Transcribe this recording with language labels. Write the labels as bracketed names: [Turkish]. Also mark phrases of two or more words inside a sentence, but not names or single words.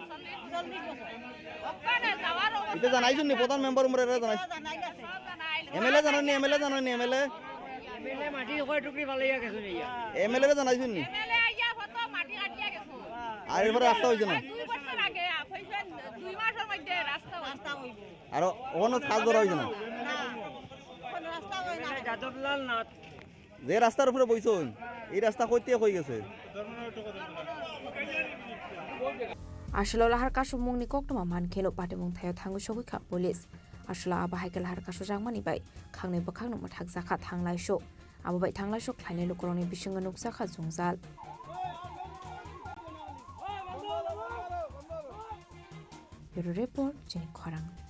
[Bangla] এটা জানাইছেন নি প্রধান মেম্বার উমরে জানাইছেন এমএলএ জানানি এমএলএ মাটি কয় টুকরি ফালাইয়া গেছে নিয়া এমএলএ রে জানাইছেন নি এমএলএ আইয়া ফটো মাটি কাটিয়া গেছে আর এবারে রাস্তা হইছে না 2 বছর আগে হইছে 2 মাসের মধ্যে রাস্তা হইব আর ওনো কাজ ধরা হইছে না কোন রাস্তা হই না যাদবলাল নাথ যে রাস্তার উপরে বইছন এই রাস্তা কইতে কই গেছে [Kok Borok] Ashlo lahar kasu mungni koktoma mankelo patimung thayo thangu shogika police Ashla abahai lahar kasu jangmani bai khangne bakhangno mathak zakha thanglai sho ababai thanglai sho khlaine lukuroni bisinga nuksakha jungjal [English] Bureau Report, [Kok Borok] Chini Khorang